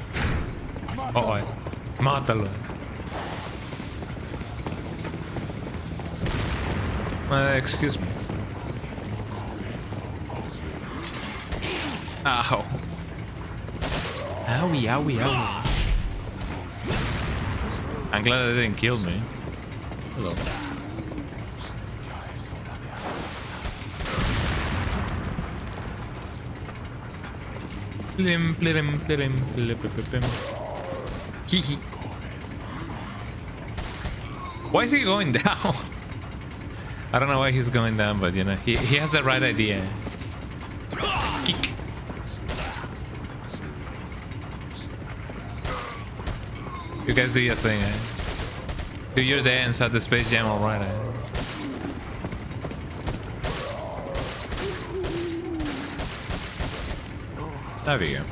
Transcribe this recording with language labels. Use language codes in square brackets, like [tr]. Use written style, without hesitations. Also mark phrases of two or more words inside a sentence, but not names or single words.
[en] Mátalo. Excuse me. Ow. Owie, owie, owie. I'm glad they didn't kill me. Hello. Plim, plim, plim, plim, plim, plim. Hee. Why is he going down? I don't know why he's going down, but you know, he has the right idea. Kick. You guys do your thing, Do your dance at the Space Jam, alright, There we go.